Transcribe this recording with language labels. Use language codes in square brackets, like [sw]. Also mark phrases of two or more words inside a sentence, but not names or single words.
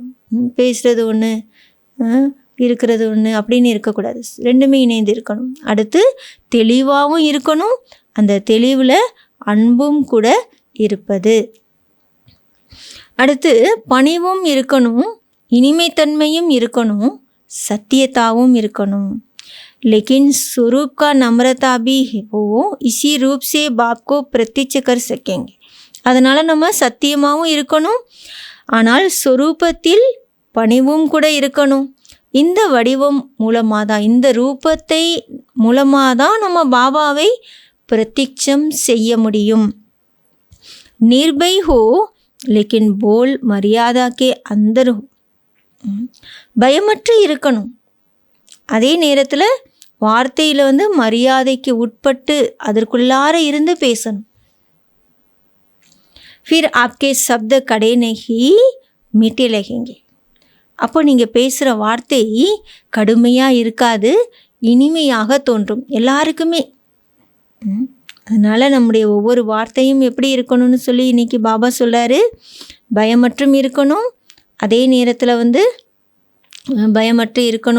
[ta] பேசுகிறது ஒன்று, இருக்கிறது ஒன்று அப்படின்னு இருக்கக்கூடாது, ரெண்டுமே இணைந்து இருக்கணும். அடுத்து தெளிவாகவும் இருக்கணும், அந்த தெளிவில் அன்பும் கூட இருப்பது. அடுத்து பணிவும் இருக்கணும், இனிமைத்தன்மையும் இருக்கணும், சத்தியத்தாவும் இருக்கணும். [hi] लेकिन स्वरूप का नम्रता भी हो, इसी रूप से बाप को प्रत्यक्ष कर सकेंगे. [ta] அதனால் நம்ம சத்தியமாகவும் இருக்கணும், ஆனால் ஸ்வரூபத்தில் பணிவும் கூட இருக்கணும். இந்த வடிவம் மூலமாக தான், இந்த ரூபத்தை மூலமாக தான் நம்ம பாபாவை பிரத்யட்சம் செய்ய முடியும். [hi] निर्भय हो, लेकिन बोल मर्यादा के अंदर हो. [ta] பயமற்று இருக்கணும், அதே நேரத்தில் வார்த்தையில் மரியாதைக்கு உட்பட்டு அதற்குள்ளார இருந்து பேசணும். [hi] फिर आपके शब्द कड़े नहीं मीठे लगेंगे. [ta] அப்போ நீங்கள் பேசுகிற வார்த்தை கடுமையாக இருக்காது, இனிமையாக தோன்றும் எல்லாருக்குமே. அதனால் நம்முடைய ஒவ்வொரு வார்த்தையும் எப்படி இருக்கணும்னு சொல்லி இன்றைக்கி பாபா சொல்கிறாரு. பயமற்றும் இருக்கணும், அதே நேரத்தில் பயமற்று இருக்கணும்.